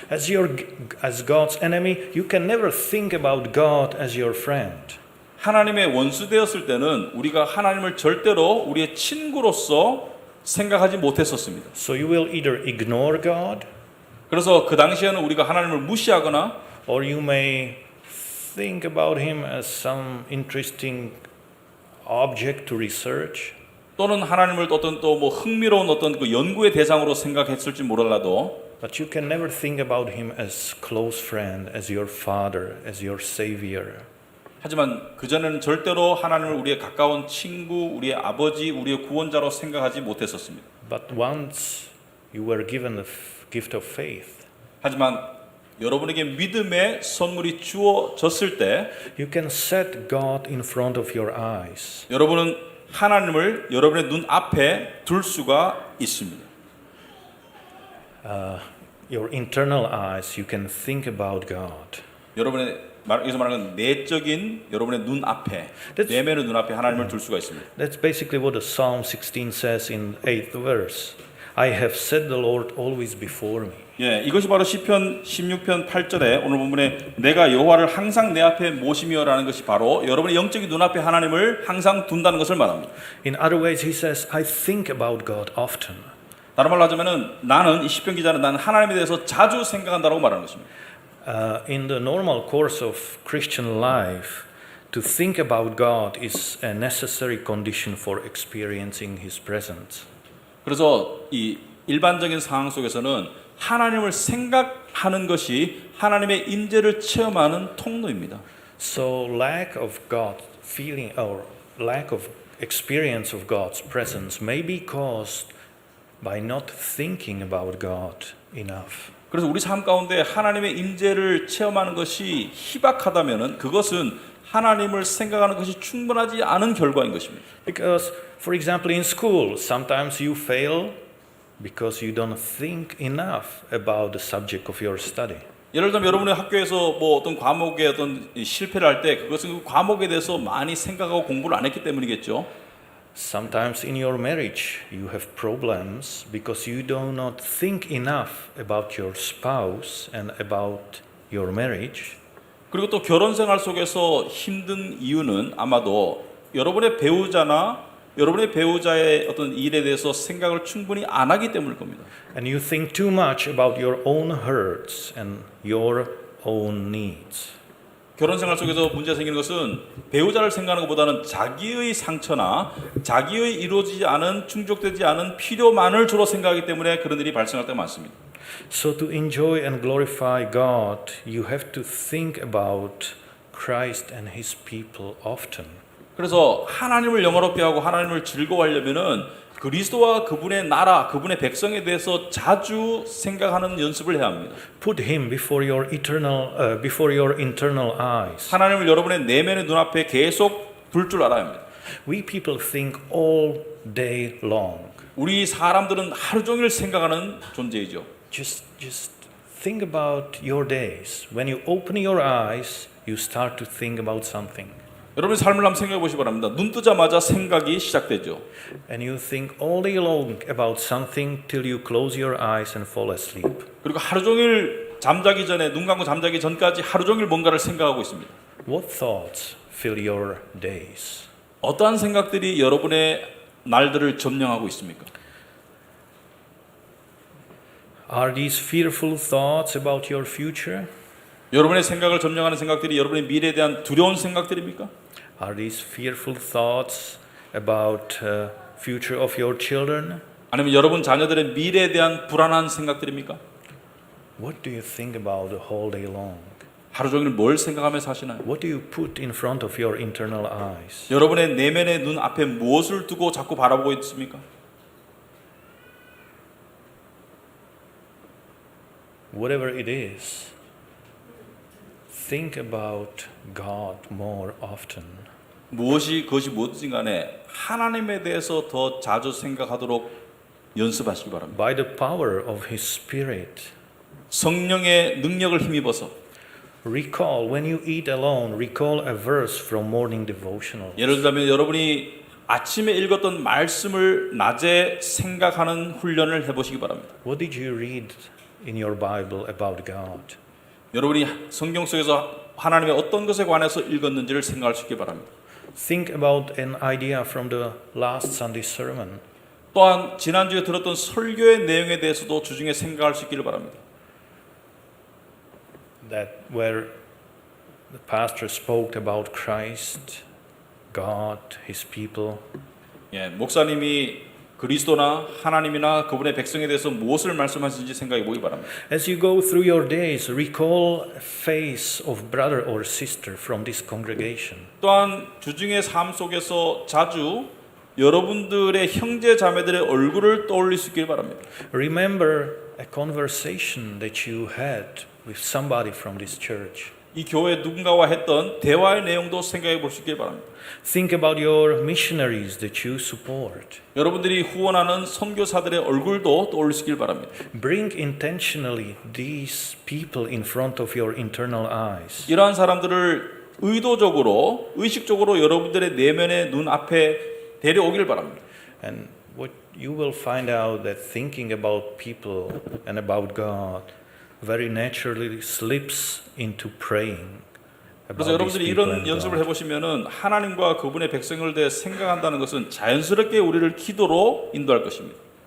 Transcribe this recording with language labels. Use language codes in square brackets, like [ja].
[en] As God's enemy, you can never think about God as your friend. [ko] 하나님의 원수 되었을 때는 우리가 하나님을 절대로 우리의 친구로서 생각하지 못했었습니다. [en] So you will either ignore God, [ko] 그래서 그 당시에는 우리가 하나님을 무시하거나 [en] or you may think about him as some interesting object to research. [ko] 또는 하나님을 어떤 또 뭐 흥미로운 어떤 그 연구의 대상으로 생각했을지 몰라도 [en] But you can never think about him as close friend, as your father, as your savior. [ko] 하지만 그전에는 절대로 하나님을 우리의 가까운 친구, 우리의 아버지, 우리의 구원자로 생각하지 못했었습니다. [en] But once you were given the gift of faith, [ko] 하지만 여러분에게 믿음의 선물이 주어졌을 때 [en] you can set God in front of your eyes. [ko] 여러분은 하나님을 여러분의 눈 앞에 둘 수가 있습니다. [en] Your internal eyes, you can think about God. [ko] 여기서 말하는 내적인 여러분의 눈 앞에, 내면의 눈 앞에 하나님을 둘 수가 있습니다. [en] That's basically what the Psalm 16 says in 8th verse. I have set the Lord always before me. [ko] 예, 이것이 바로 시편 16편 8절에 오늘 본문에 내가 여호와를 항상 내 앞에 모시며라는 것이 바로 여러분의 영적인 눈앞에 하나님을 항상 둔다는 것을 말합니다. [en] In other ways, he says, I think about God often. [ko] 다른 말로 하자면은 나는 이 시편 기자는 나는 하나님에 대해서 자주 생각한다라고 말하는 것입니다. [en] In the normal course of Christian life, to think about God is a necessary condition for experiencing His presence. [ko] 그래서 이 일반적인 상황 속에서는 하나님을 생각하는 것이 하나님의 임재를 체험하는 통로입니다. [en] So lack of God feeling or lack of experience of God's presence may be caused by not thinking about God enough. [ko] 그래서 우리 삶 가운데 하나님의 임재를 체험하는 것이 희박하다면은 그것은 하나님을 생각하는 것이 충분하지 않은 결과인 것입니다. [en] Because, for example, in school, sometimes you fail because you don't think enough about the subject of your study. [ko] 예를 들면 여러분의 학교에서 뭐 어떤 과목에 어떤 실패를 할 때 그것은 그 과목에 대해서 많이 생각하고 공부를 안 했기 때문이겠죠. [en] Sometimes in your marriage you have problems because you do not think enough about your spouse and about your marriage. [ko] 그리고 또 결혼 생활 속에서 힘든 이유는 아마도 여러분의 배우자나 여러분의 배우자의 어떤 일에 대해서 생각을 충분히 안 하기 때문일 겁니다. [en] And you think too much about your own hurts and your own needs. [ko] 결혼 생활 속에서 문제가 생기는 것은 배우자를 생각하는 것보다는 자기의 상처나 자기의 이루어지지 않은 충족되지 않은 필요만을 주로 생각하기 때문에 그런 일이 발생할 때가 많습니다. [en] So to enjoy and glorify God, you have to think about Christ and His people often. [ko] 그래서 하나님을 영화롭게 하고 하나님을 즐거워하려면은 그리스도와 그분의 나라, 그분의 백성에 대해서 자주 생각하는 연습을 해야 합니다. [en] Put Him before your internal eyes. [ko] 하나님을 여러분의 내면의 눈앞에 계속 둘 줄 알아야 합니다. [en] We people think all day long. [ko] 우리 사람들은 하루 종일 생각하는 존재이죠. [en] Just think about your days. When you open your eyes, you start to think about something. [ko] 여러분의 삶을 한번 생각해 보시기 바랍니다. 눈 뜨자마자 생각이 시작되죠. [en] And you think all day long about something till you close your eyes and fall asleep. [ko] 그리고 하루 종일 잠자기 전에 눈 감고 잠자기 전까지 하루 종일 뭔가를 생각하고 있습니다. [en] What thoughts fill your days? [ko] 어떠한 생각들이 여러분의 날들을 점령하고 있습니까? [en] Are these fearful thoughts about your future? [ko] 여러분의 생각을 점령하는 생각들이 여러분의 미래에 대한 두려운 생각들입니까? [en] Are these fearful thoughts about future of your children? [ko] 아니면 여러분 자녀들의 미래에 대한 불안한 생각들입니까? [en] What do you think about the whole day long? [ko] 하루 종일 뭘 생각하며 사시나요? [en] What do you put in front of your internal eyes? [ko] 여러분의 내면의 눈 앞에 무엇을 두고 자꾸 바라보고 있습니까? [en] Whatever it is, think about God more often. [ko] 그것이 무엇이든 간에 하나님에 대해서 더 자주 생각하도록 연습하시기 바랍니다. [en] By the power of His Spirit. [ko] 성령의 능력을 힘입어서 [en] Recall, when you eat alone, recall a verse from morning devotional. [ko] 예를 들자면 여러분이 아침에 읽었던 말씀을 낮에 생각하는 훈련을 해보시기 바랍니다. [en] What did you read in your Bible about God? [ko] 여러분이 성경 속에서 하나님의 어떤 것에 관해서 읽었는지를 생각할 수 있기 바랍니다. [en] Think about an idea from the last Sunday sermon. [ko] 또한 지난주에 들었던 설교의 내용에 대해서도 주중에 생각할 수 있기를 바랍니다. [en] That where the pastor spoke about Christ, God, His people. [ko] 예, 목사님이 그리스도나 하나님이나 그분의 백성에 대해서 무엇을 말씀하시는지 생각해 보기 바랍니다. [en] As you go through your days, recall a face of brother or sister from this congregation. [ko] 또한 주중의 삶 속에서 자주 여러분들의 형제 자매들의 얼굴을 떠올릴 수 있길 바랍니다. [en] Remember a conversation that you had with somebody from this church. [ko] 이 교회 누군가와 했던 대화의 내용도 생각해 볼 수 있길 바랍니다. [en] Think about your missionaries that you support. [ko] 여러분들이 후원하는 선교사들의 얼굴도 떠올릴 수 있길 바랍니다. [en] Bring intentionally these people in front of your internal eyes. [ko] 이러한 사람들을 의도적으로, 의식적으로 여러분들의 내면의 눈 앞에 데려오길 바랍니다. [en] And what you will find out that thinking about people and about God very naturally slips into praying. [ko] 그래서 여러분들이 이런 연습을 해보시면은 하나님과 그분의 백성을 대해 생각한다는 것은 자연스럽게 우리를 기도로 인도할 것입니다.